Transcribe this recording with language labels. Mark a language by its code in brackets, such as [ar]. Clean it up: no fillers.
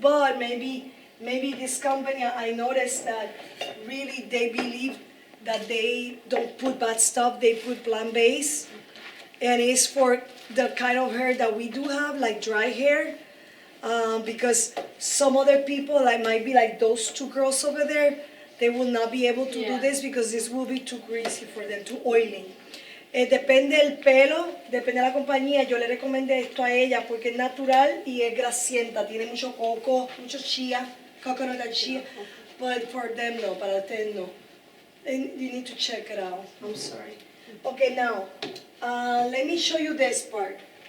[en] But maybe this company, I noticed that really they believe that they don't put bad stuff, they put plant-based. And it's for the kind of hair that we do have, like dry hair. Because some other people, like might be like those 2 girls over there, they will not be able to do this because this will be too greasy for them, too oily. [es] Depende del pelo, depende de la compañía. Yo le recomendé esto a ella porque es natural y es grasienta, tiene mucho coco, mucho chía, [en] coconut and chia, but for them no, [es] para ustedes no. [en] And you need to check it out. I'm sorry. Okay, now, let me show you this part.